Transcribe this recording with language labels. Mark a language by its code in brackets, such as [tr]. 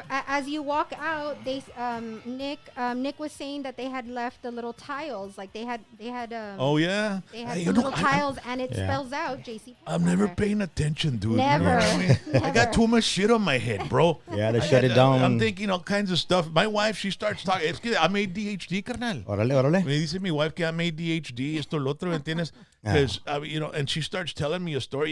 [en] As you walk out, they Nick was saying that they had left the little tiles, like they had. Oh yeah. They had some little tiles, and it spells out J.C. I'm never paying attention, dude. Never. You know what I mean? I got too much shit on my head, bro. Yeah, they shut it down. I'm thinking all kinds of stuff. My wife, she starts talking. [es] Es que [en] I'm ADHD, [es] carnal. Órale. Me dice mi wife que [en] I'm ADHD, [es] esto, lo otro, ¿me entiendes? [en] Because, you know, and she starts telling me a story.